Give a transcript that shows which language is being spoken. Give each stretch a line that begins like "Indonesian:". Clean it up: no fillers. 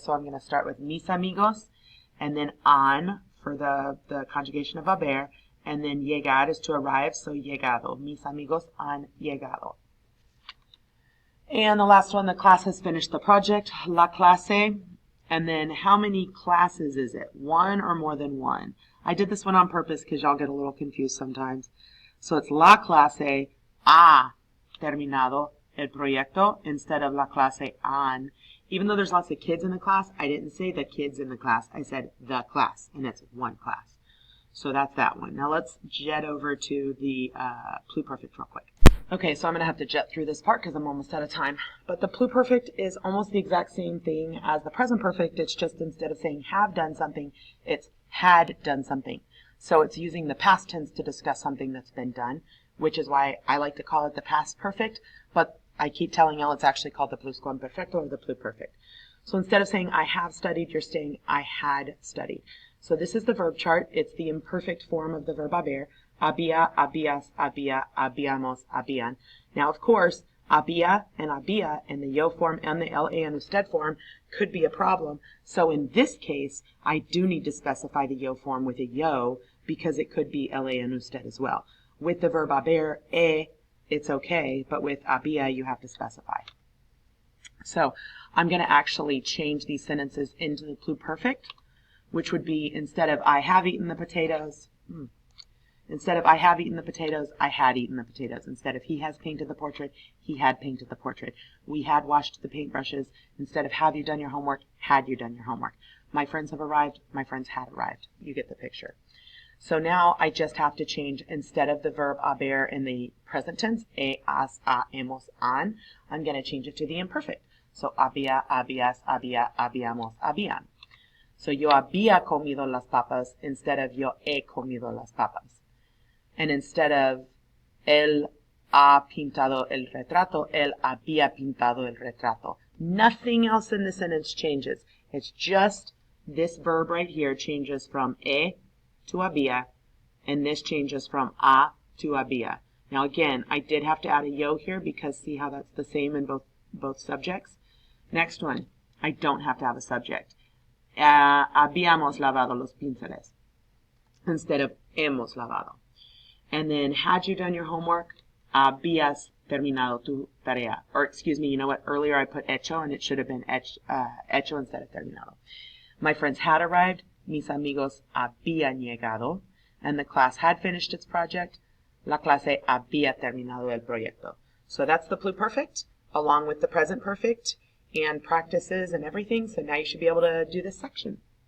English: So I'm going to start with mis amigos, and then an for the conjugation of haber, and then llegar is to arrive, so llegado.
Spanish: Mis amigos han llegado.
English: And the last one, the class has finished the project, la clase. And then how many classes is it? One or more than one? I did this one on purpose because y'all get a little confused sometimes. So it's
Spanish: la clase ha terminado el proyecto
English: instead of
Spanish: la clase han.
English: Even though there's lots of kids in the class, I didn't say the kids in the class. I said the class, and it's one class. So that's that one. Now let's jet over to the pluperfect real quick. Okay, so I'm going to have to jet through this part because I'm almost out of time. But the pluperfect is almost the exact same thing as the present perfect. It's just instead of saying have done something, it's had done something. So it's using the past tense to discuss something that's been done, which is why I like to call it the past perfect. But I keep telling y'all it's actually called the pluscuamperfecto or the pluperfect. So instead of saying I have studied, you're saying I had studied. So this is the verb chart. It's the imperfect form of the verb haber.
Spanish: Había, habías, había, habíamos, habían.
English: Now, of course, había and había and the yo form and the la and usted form could be a problem. So in this case, I do need to specify the yo form with a yo because it could be la and usted as well. With the verb haber, it's okay, but with había, you have to specify. So I'm going to actually change these sentences into the pluperfect, which would be instead of I have eaten the potatoes, instead of I have eaten the potatoes, I had eaten the potatoes. Instead of he has painted the portrait, he had painted the portrait. We had washed the paintbrushes. Instead of have you done your homework, had you done your homework. My friends have arrived, my friends had arrived. You get the picture. So now I just have to change, instead of the verb haber in the present tense, has, hemos, han, I'm going to change it to the imperfect.
Spanish: So había, habías, había, habíamos, habían. So yo había comido las papas
English: instead of
Spanish: yo he comido las papas.
English: And instead of
Spanish: él ha pintado el retrato, él había pintado el retrato.
English: Nothing else in the sentence changes. It's just this verb right here changes from to había, and this changes from a to había. Now again, I did have to add a yo here because see how that's the same in both subjects? Next one, I don't have to have a subject.
Spanish: Habíamos lavado los pinceles
English: instead of
Spanish: hemos lavado.
English: And then, had you done your homework?
Spanish: Habías terminado tu tarea.
English: Or excuse me, you know what? Earlier I put hecho and it should have been hecho instead of terminado. My friends had arrived.
Spanish: Mis amigos habían llegado.
English: And the class had finished its project.
Spanish: La clase había terminado el proyecto.
English: So that's the pluperfect, along with the present perfect and practices and everything. So now you should be able to do this section.